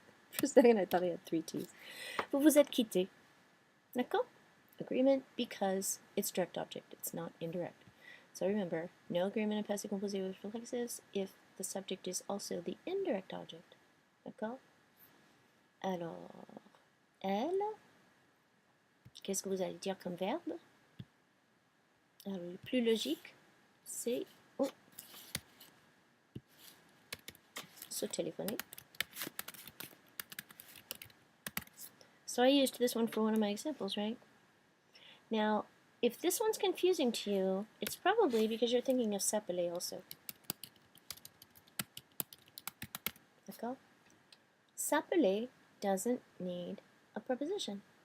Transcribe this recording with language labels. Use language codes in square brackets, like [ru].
[en] For a second, I thought I had 3 T's. [fr] Vous êtes quitté. D'accord? [en] Agreement because it's direct object. It's not indirect. So remember, no agreement in passé composé with reflexives if the subject is also the indirect object. [fr] D'accord? Alors, elle. Qu'est-ce que vous allez dire comme verbe? Alors, le plus logique, c'est se téléphoner. [en] So I used this one for one of my examples, right? Now, if this one's confusing to you, it's probably because you're thinking of s'appeler also. D'accord? S'appeler doesn't need a preposition.